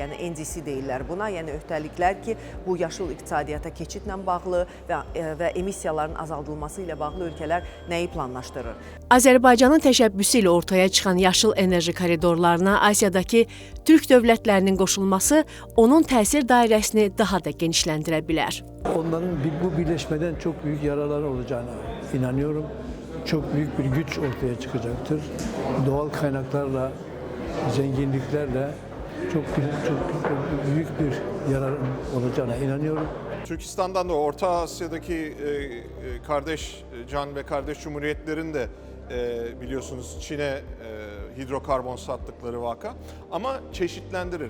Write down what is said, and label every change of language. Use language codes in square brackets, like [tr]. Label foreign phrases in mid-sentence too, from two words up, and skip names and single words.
[az] Yəni NDC deyirlər buna, yəni öhdəliklər ki, bu yaşıl iqtisadiyyata keçidlə bağlı və emissiyaların azaldılması ilə bağlı ölkələr nəyi planlaşdırır? Azərbaycanın təşəbbüsü ilə ortaya çıxan yaşıl enerji koridorlarına Asiyadakı Türk dövlətlərinin qoşulması onun təsir dairəsini daha da genişləndirə bilər. [tr] Onların bu birleşmeden çok büyük yararları olacağına inanıyorum. Çok büyük bir güç ortaya çıkacaktır. Doğal kaynaklarla, zenginliklerle çok büyük bir yarar olacağına inanıyorum. Türkistan'dan da Orta Asya'daki kardeş can ve kardeş cumhuriyetlerin de biliyorsunuz Çin'e hidrokarbon sattıkları vaka ama çeşitlendirir.